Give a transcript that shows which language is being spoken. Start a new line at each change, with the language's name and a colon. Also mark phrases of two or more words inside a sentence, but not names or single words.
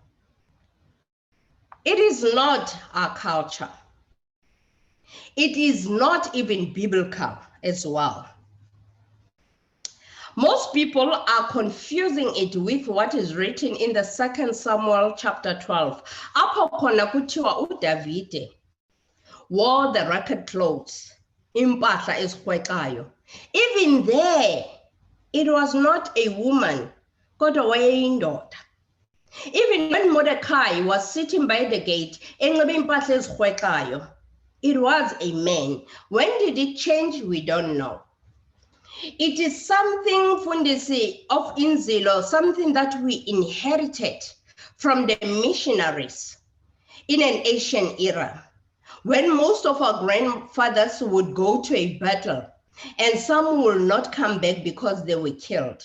English: It is not our culture. It is not even biblical as well. Most people are confusing it with what is written in the 2 Samuel chapter 12.
Xhosa: Apho khona kuthiwa uDavide
English: wore the ragged clothes,
Xhosa: impahla ezikhwexayo.
English: Even there, it was not a woman,
Xhosa: kodwa wayeyindoda.
English: Even when Mordecai was sitting by the gate,
Xhosa: enxibe impahla ezikhwexayo,
English: it was a man. When did it change? We don't know. It is something, Fundisi, of Inzilo, something that we inherited from the missionaries in an Asian era, when most of our grandfathers would go to a battle and some will not come back because they were killed.